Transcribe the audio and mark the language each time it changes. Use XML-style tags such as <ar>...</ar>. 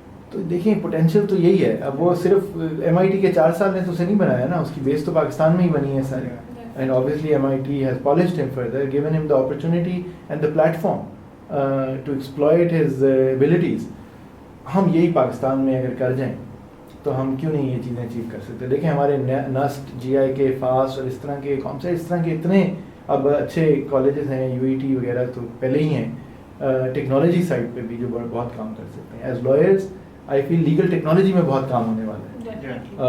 <ur>تو دیکھیں پوٹینشیل تو یہی ہے. اب وہ صرف MIT کے 4 سال نے تو اسے نہیں بنایا نا, اس کی بیس تو پاکستان میں ہی بنی ہے ساری.</ur> <en>And obviously MIT has polished him further, given him the opportunity and the platform to exploit his abilities.</en> <ur>ہم یہی پاکستان میں اگر کر جائیں تو ہم کیوں نہیں یہ چیزیں اچیو کر سکتے. دیکھیں ہمارے نسٹ, GI کے, فاسٹ اور اس طرح کے کون سے اس طرح کے اتنے اب اچھے کالجز ہیں, UET وغیرہ تو پہلے ہی ہیں. ٹیکنالوجی سائڈ پہ بھی جو بہت کام کر سکتے ہیں.</ur> <en>as lawyers I feel</en> <ur>لیگل ٹیکنالوجی میں بہت کام ہونے والا ہے.</ur>